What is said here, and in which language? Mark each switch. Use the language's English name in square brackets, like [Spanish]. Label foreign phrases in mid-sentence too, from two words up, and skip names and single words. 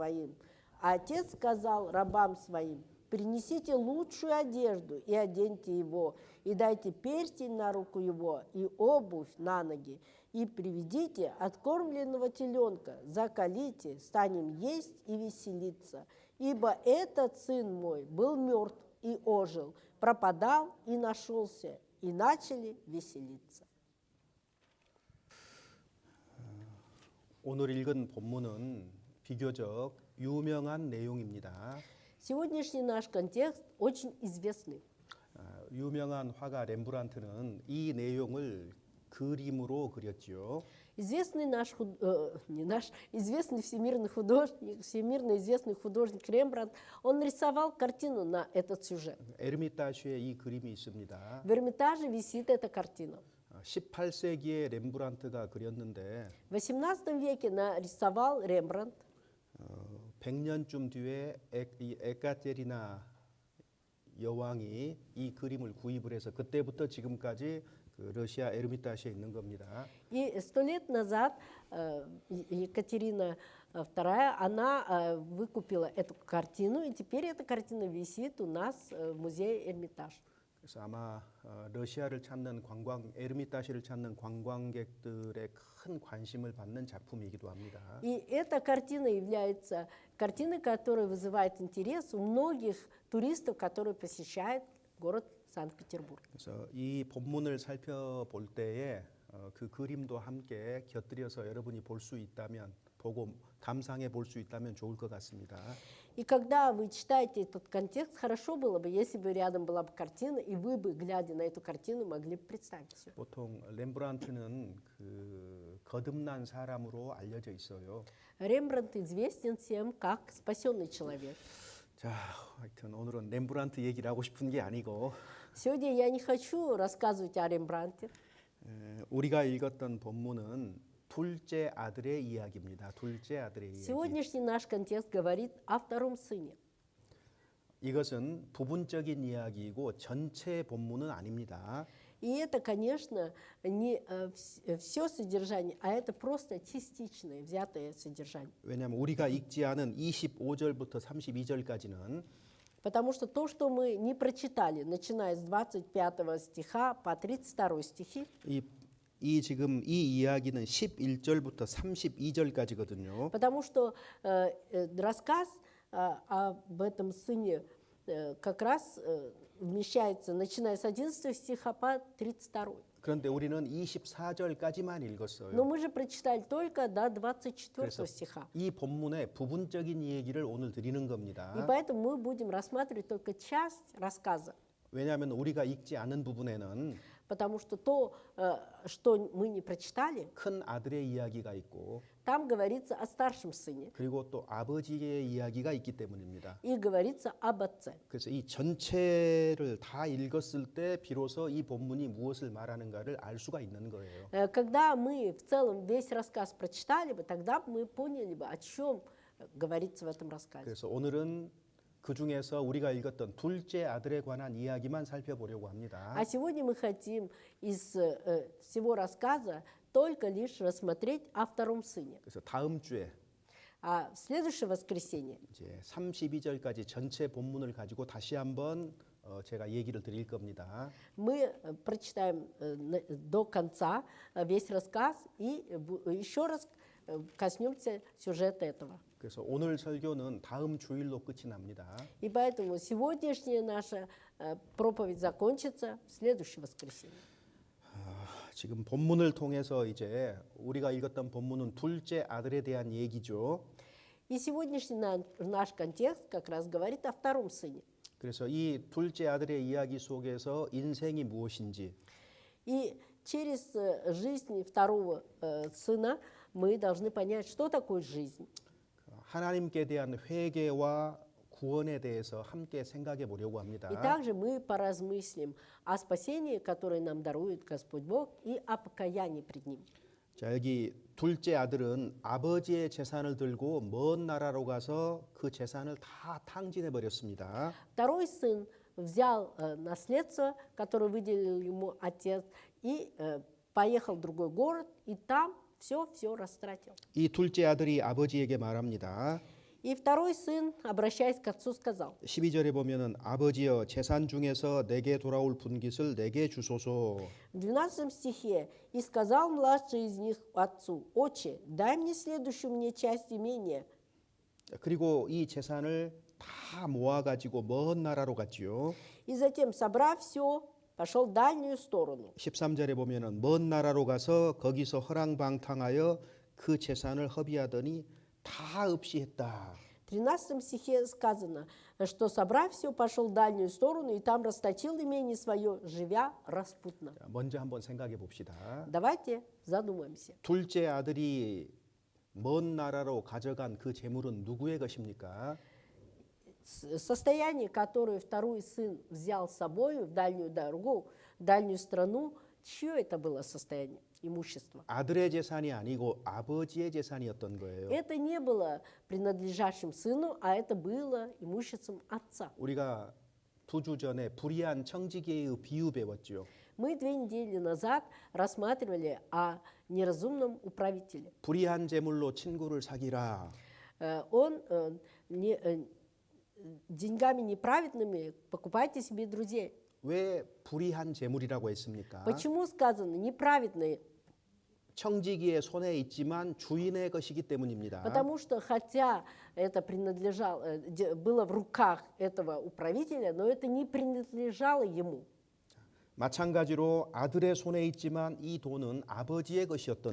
[Russian] А отец сказал рабам своим: принесите лучшую одежду и оденьте его, и дайте перстень на руку его, и обувь на ноги, и приведите откормленного теленка, закалите, станем есть и веселиться. Ибо этот сын мой был мертв и ожил, пропадал и нашелся, и начали веселиться. [Korean] 오늘 읽은 본문은 비교적 유명한 내용입니다. [Russian] Сегодняшний наш контекст очень известный. [Korean] 유명한 화가 렘브란트는 이 내용을 그림으로 그렸지요. [Russian] Известный известный всемирно известный художник Рембрандт, он рисовал картину на этот сюжет. [Korean] 에르미타슈에 이 그림이 있습니다. [Russian] В Эрмитаже висит эта картина. [Korean] 18세기에 렘브란트가 그렸는데 [Russian] В XVIII веке нарисовал Рембрандт. [Korean] 100년쯤 뒤에 이 에카테리나 여왕이 이 그림을 구입을 해서 그때부터 지금까지 그 러시아 에르미타시에 있는 겁니다. [Russian] И 100 лет назад Екатерина II, она выкупила эту картину, и теперь эта картина висит у нас в музее Эрмитаж. [Korean] 그래서 아마 러시아를 찾는 에르미타시를 찾는 관광객들의 큰 관심을 받는 작품이기도 합니다. [Russian] И эта картина является картиной, которая вызывает интерес у многих туристов, которые посещают город Санкт-Петербург. [Korean] 그래서 이 본문을 살펴볼 때에 그 그림도 함께 곁들여서 여러분이 볼 수 있다면 보고 감상해 볼 수 있다면 좋을 것 같습니다. [Russian] И когда вы читаете этот контекст, хорошо было бы, если бы рядом была бы картина, и вы бы, глядя на эту картину, могли бы представить все. [Korean] 보통 렘브란트는 그 거듭난 사람으로 알려져 있어요. [Russian] Рембрандт известен всем как спасенный человек. [Korean] 자, 하여튼 오늘은 렘브란트 얘기를 하고 싶은 게 아니고 [Russian] Сегодня я не хочу рассказывать о Рембрандте. [Korean] 우리가 읽었던 본문은 둘째 아들의 이야기입니다. 둘째 아들의 이야기. [Russian] Сегодняшний наш контекст говорит о втором сыне. [Korean] 이것은 부분적인 이야기이고 전체 본문은 아닙니다. [Russian] И это, конечно, не все содержание, а это просто частичное, взятое содержание. [Korean] 왜냐하면 우리가 읽지 않은 25절부터 32절까지는 [Russian] Потому что то, что мы не прочитали, начиная с 25 стиха по 32 стихи, [Korean] 지금 이 이야기는 11절부터 32절까지거든요. [Russian] потому что рассказ об этом сыне как раз вмещается, начиная с 11 стиха по 32. [Korean] 그런데 우리는 24절까지만 읽었어요. [Russian] Но мы же прочитали только до 24 [Korean] 그래서 [Russian] стиха. [Korean] 이 본문의 부분적인 얘기를 오늘 드리는 겁니다. [Russian] И поэтому мы будем рассматривать только часть рассказа. [Korean] 왜냐하면 우리가 읽지 않은 부분에는 [Russian] Потому что то, что мы не прочитали, [Korean] 큰 아들의 이야기가 있고 [Russian] там говорится о старшем сыне [Korean] 그리고 또 아버지의 이야기가 있기 때문입니다. [Russian] и говорится об отце. [Korean] 그래서 이 전체를 다 읽었을 때 비로소 이 본문이 무엇을 말하는가를 알 수가 있는 거예요. [Russian] Когда мы в целом весь рассказ прочитали бы, тогда мы поняли бы, о чем говорится в этом рассказе. [Korean] 그래서 오늘은 그 중에서 우리가 읽었던 둘째 아들에 관한 이야기만 살펴보려고 합니다. [Russian] А сегодня мы хотим из всего рассказа только лишь рассмотреть о втором сыне. [Korean] 그래서 다음 주에 [Russian] А в следующее воскресенье [Korean] 이제 32절까지 전체 본문을 가지고 다시 한번 제가 얘기를 드릴 겁니다. [Russian] мы прочитаем до конца весь рассказ и еще раз коснемся сюжета этого. [Korean] 그래서 오늘 설교는 다음 주일로 끝이 납니다. [Russian] И поэтому сегодняшняя наша проповедь закончится в следующее воскресенье. [Korean] 지금 본문을 통해서 이제 우리가 읽었던 본문은 둘째 아들에 대한 얘기죠. [Russian] И сегодняшний наш контекст как раз говорит о втором сыне. [Korean] 그래서 이 둘째 아들의 이야기 속에서 인생이 무엇인지 [Russian] И через жизнь второго сына мы должны понять, что такое жизнь. [Korean] 하나님께 대한 회개와 구원에 대해서 함께 생각해 보려고 합니다. [Russian] И также мы поразмыслим о спасении, которое нам дарует Господь Бог, и о покаянии пред Ним. [Korean] 자, 여기 둘째 아들은 아버지의 재산을 들고 먼 나라로 가서 그 재산을 다 탕진해 버렸습니다. [Russian] Второй сын взял наследство, которое выделил ему отец, и поехал в другой город, и там все растратил. [Korean] 이 둘째 아들이 아버지에게 말합니다. [Russian] И второй сын, обращаясь к отцу, сказал, [Korean] 12절에 보면은 아버지여 재산 중에서 내게 돌아올 분깃을 내게 주소서. [Russian] в 12 стихе, «И сказал младший из них отцу, отче, дай мне следующую мне часть имения». [Korean] 그리고 이 재산을 다 모아 가지고 먼 나라로 갔지요. [Russian] И затем, собрав все, пошел в дальнюю сторону. [Korean] 13절에 보면은 먼 나라로 가서 거기서 허랑방탕하여 그 재산을 허비하더니 다 없이 했다. [Russian] В 13 стихе сказано, что, собрав все, пошел в дальнюю сторону, и там расточил имение свое, живя распутно. [Korean] 자, 먼저 한번 생각해 봅시다. [Russian] Давайте задумаемся. [Korean] 둘째 아들이 먼 나라로 가져간 그 재물은 누구의 것입니까? [Russian] Состояние, которое второй сын взял с собой в дальнюю дорогу, в дальнюю страну, чье это было состояние, имущество? [Korean] 아들의 재산이 아니고 아버지의 재산이었던 거예요. [Russian] Это не было принадлежащим сыну, а это было имуществом отца. [Korean] 우리가 2주 전에 불의한 청지기의 비유 배웠죠. [Russian] Мы 2 недели назад рассматривали о неразумном управителе. [Korean] 불의한 재물로 친구를 사귀라. [Russian] Он деньгами неправедными покупайте себе друзей. [Korean] 왜 불의한 재물이라고 했습니까? [Russian] Почему сказано неправедные? [Korean] 청지기의 손에 있지만 주인의 것이기 때문입니다. [Russian] Потому что хотя это было в руках этого управителя, но это не принадлежало ему. [Korean] 마찬가지로 아들의 손에 있지만 이 돈은 아버지의 것이었던